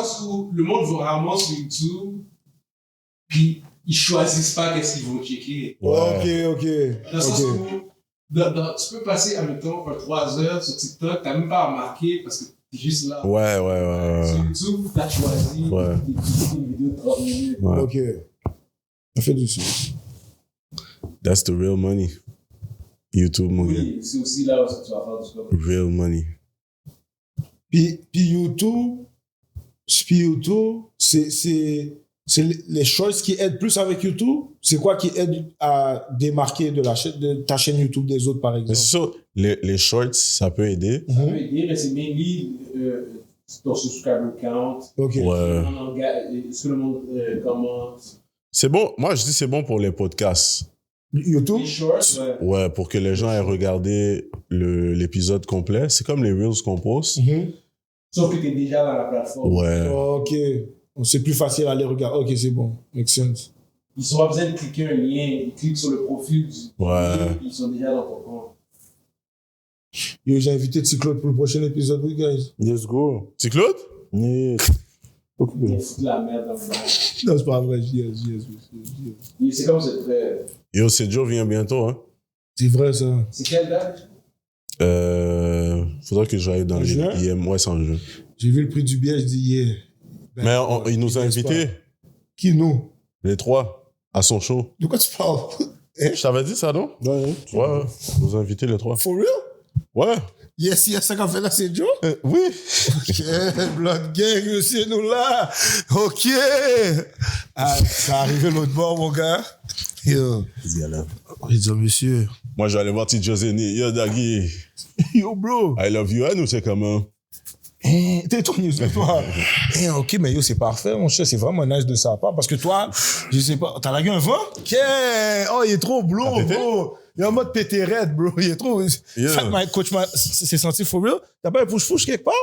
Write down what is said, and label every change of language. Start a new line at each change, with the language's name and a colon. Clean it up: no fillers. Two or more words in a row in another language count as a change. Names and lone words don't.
French: Le monde va rarement sur YouTube, puis ils choisissent pas qu'est-ce qu'ils vont checker. Ouais. Ok. Dans le sens où, tu peux passer, admettons, 3 heures sur TikTok, t'as même pas remarqué parce que t'es juste là. Ouais. Sur YouTube, t'as choisi une vidéo de 30 minutes. Ouais. Ok. Ça fait du sens.
English: That's the real money.
French: YouTube, mon gars. Oui, c'est aussi là où tu vas faire du commerce.
English: Real money.
French: Puis YouTube, c'est les choses qui aident plus avec YouTube. C'est quoi qui aide à démarquer de ta chaîne YouTube des autres, par Mais exemple? c'est sûr, les shorts, ça peut aider. Ça peut aider, mais c'est mainly ton
English: subscriber count.
French: Ok. Ouais. Est-ce que le monde commente? C'est bon. Moi, je dis c'est bon pour les podcasts. YouTube? Les shorts, ouais. Ouais, pour que les gens aient regardé l'épisode complet. C'est comme les Reels qu'on poste. Sauf que t'es déjà dans la plateforme. Ouais. Ok. C'est plus facile à les regarder. Ok, c'est bon.
English: Make sense.
French: Ils n'ont pas besoin de cliquer un lien. Ils cliquent sur le profil du Ouais. ils sont déjà dans ton compte. Yo, j'ai invité T-Claude pour le prochain épisode, oui, guys.
English: Let's go.
French: C'est Claude? Ils foutent la merde dans le bain. Non, c'est pas vrai. Yes. C'est comme c'est très... Yo, c'est Joe vient bientôt, hein. C'est vrai, ça. C'est quelle date? Faudra que j'aille dans En les juin? IM. Ouais, c'est en juin. J'ai vu le prix du billet, je dis, yeah. Ben, Mais il nous a invités, Qui, nous? les 3, à son show. De quoi tu parles? Je t'avais dit ça, non? Ouais. Il nous a invités, les 3.
English: For real?
French: Ouais. Yes, ça qu'on fait là, c'est Joe? Oui. Ok, Blood Gang, monsieur, nous là. Ok. Ah, ça arrivé l'autre bord, mon gars. Yo. Il dit, monsieur. Moi, je vais aller voir T. Joseni. Yo, Daggy. Yo, bro.
English: I love you.
French: Nous, c'est comment? T'es ton news, toi. Ok, mais yo, c'est parfait, mon cher. C'est vraiment nice de sa part. Parce que toi, je sais pas, t'as lagué un vent? Ok. Oh, il est trop blond, bro. Il est en mode pété raide, bro. Il est trop. Yeah. Fait que
English: my coach
French: s'est senti
English: for real.
French: T'as pas un push-push quelque part?